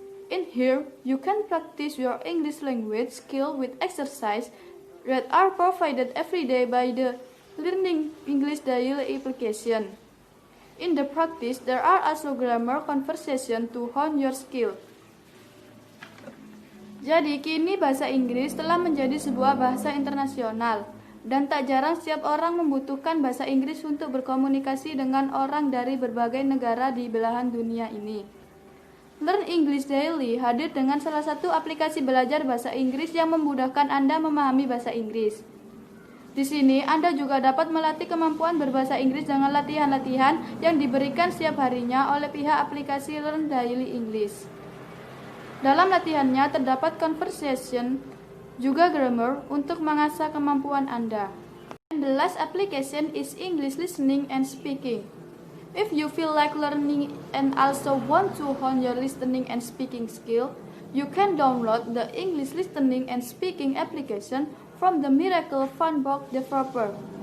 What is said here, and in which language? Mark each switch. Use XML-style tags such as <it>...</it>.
<en>In here, you can practice your English language skill with exercise that are provided every day by the Learning English Daily application. In the practice, there are also grammar conversation to hone your skill.</en> <id>Jadi, kini bahasa Inggris telah menjadi sebuah bahasa internasional, dan tak jarang setiap orang membutuhkan bahasa Inggris untuk berkomunikasi dengan orang dari berbagai negara di belahan dunia ini. Learn English Daily hadir dengan salah satu aplikasi belajar bahasa Inggris yang memudahkan Anda memahami bahasa Inggris. Di sini, Anda juga dapat melatih kemampuan berbahasa Inggris dengan latihan-latihan yang diberikan setiap harinya oleh pihak aplikasi Learn Daily English. Dalam latihannya terdapat conversation, juga grammar untuk mengasah kemampuan Anda.</id> <en>And the last application is English listening and speaking. If you feel like learning and also want to hone your listening and speaking skill, you can download the English listening and speaking application from the Miracle Funbox developer.</en>